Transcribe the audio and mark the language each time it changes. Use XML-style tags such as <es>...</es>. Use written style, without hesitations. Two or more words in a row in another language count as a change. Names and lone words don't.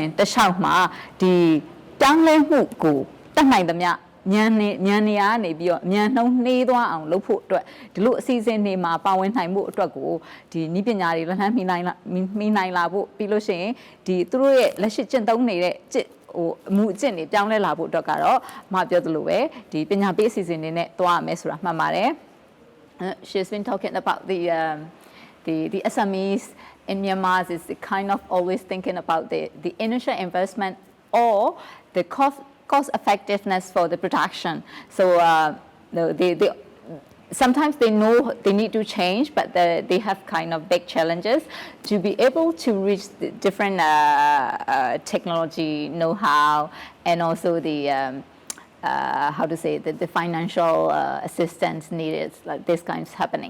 <my>တခြားမှာဒီပြောင်းလဲမှုကိုတတ်နိုင်သမျှဉာဏ်နေရာကနေပြီးတော့ဉာဏ်နှုံးနှေးသွားအောင်လုပ်ဖို့အတွက်ဒီ လိုအစီအစဉ်တွေမှာပါဝင်နိုင်ဖို့အတွက်ကိုဒီနည်းပညာတွေလက်လှမ်းမီနိုင်လာဖို့ပြီးလို့ရှိရင်ဒီသူတို့ရဲ့လက်ရှိကျင့်သုံးနေတဲ့ဟိုအမှုအကျင့်တွေပြောင်းလဲလာဖို့အတွက်ကတော့မပြောသလိုပဲဒီပညာပေးအစီအစဉ်တွေနဲ့သွားရမယ်ဆိုတာမှတ်ပါတယ်</my> <en>She's been talking about the SMEs in Myanmar is kind of always thinking about the initial investment or the cost effectiveness for the production. So they sometimes they know they need to change, but they have kind of big challenges to be able to reach the different technology know-how and also the how to say the financial assistance needed, like this kind of happening.</en>